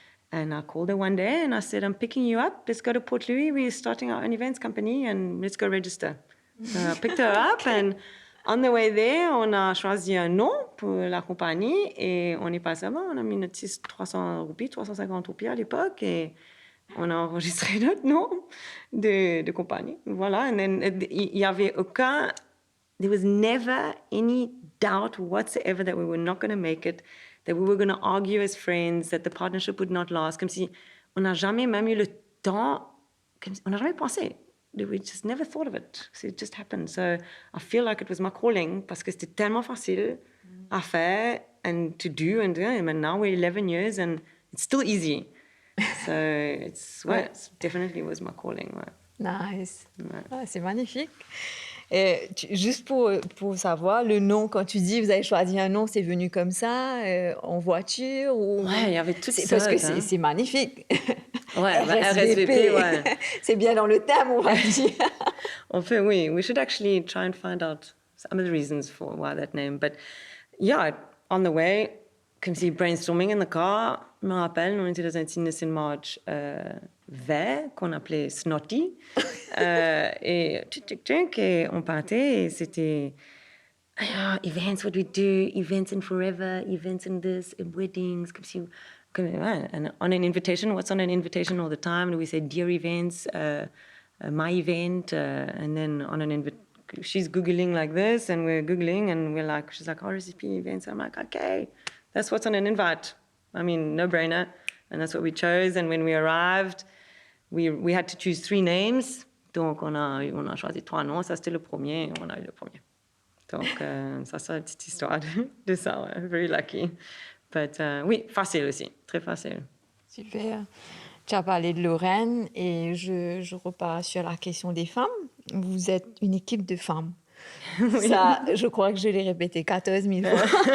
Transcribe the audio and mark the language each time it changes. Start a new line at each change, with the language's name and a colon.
English: And I called her one day and I said, I'm picking you up. Let's go to Port Louis. We're starting our own events company and let's go register. So I picked her up and on the way there,
French: on a choisi un nom pour la compagnie et on est passé avant. On a mis notre 350 roupies à l'époque et on a enregistré notre nom de compagnie. Voilà.
English: And then
French: il y avait aucun...
English: There was never any doubt whatsoever that we were not going to make it, that we were going to argue as friends, that the partnership would not last.
French: Comme si on n'a jamais même eu le temps, on n'a jamais pensé.
English: we just never thought of it. It just happened. So I feel like it was my calling
French: parce que c'était tellement facile à faire
English: and to do. And now we're 11 years and it's still easy. So it's definitely was my calling.
French: Ouais.
English: Nice.
French: Ouais. Ah, c'est magnifique. Juste pour savoir, le nom, quand tu dis vous avez choisi un nom, c'est venu comme ça, en voiture ou... Ouais, il y avait tout ça. Parce que c'est magnifique. Ouais, RSVP, ouais. C'est bien dans le thème, on va dire. En fait, oui.
English: We should actually try and find out some of the reasons for why that name. But yeah, on the way,
French: comme si
English: brainstorming in the car,
French: je me rappelle, on était dans un petit march vert qu'on appelait Snotty. Et on partait et c'était
English: events, what we do, events in forever, events in this, in weddings. And on an invitation, what's on an invitation all the time? We say dear events, my event, and then on an she's Googling like this, and we're Googling, and she's like, RSVP events. I'm like, okay, that's what's on an invite. I mean, no brainer. And that's what we chose. And when we arrived, we had to choose 3 names.
French: Donc, on a choisi 3 noms. Ça, c'était le premier. Et on a eu le premier. Donc, ça, c'est la petite histoire de ça. Ouais.
English: Very lucky. But,
French: oui, facile aussi. Très facile. Super. Tu as parlé de Lorraine et je repars sur la question des femmes. Vous êtes une équipe de femmes. Oui. Ça, je crois que je l'ai répété 14 000 fois.